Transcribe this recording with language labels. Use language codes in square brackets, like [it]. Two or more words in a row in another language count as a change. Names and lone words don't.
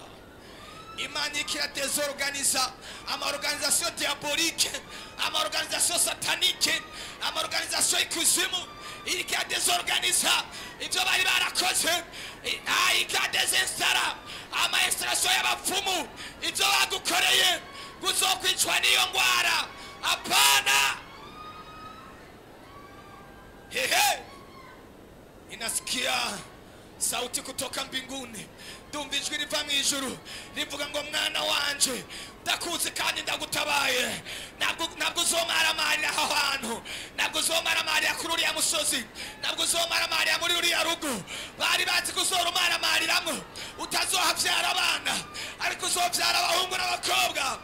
[rn] Imana ikira désorganiza amaorganisation diabolique amaorganisation satanique amaorganisation ikuzimu ikira désorganiza ibyo bari barakoze ikira désinstara amainstallation y'abapfumu ibyo bagukoreye guzokwicwa n'iyo ngwara apana [sw] inasikia sauti kutoka mbinguni, [rn] ndumva ijwi riva mu ijuru rivuga ngo mwana wanje ndakuzi kandi ndagutabaye. Ntabwo uzomaramarira aho hantu, ntabwo uzomaramarira kuri uriya musozi, ntabwo uzomaramarira muri uriya rugo bari bazi ko uzorumaramaramo utazohabyara abana, ariko uzobyara abahungu n'abakobwa.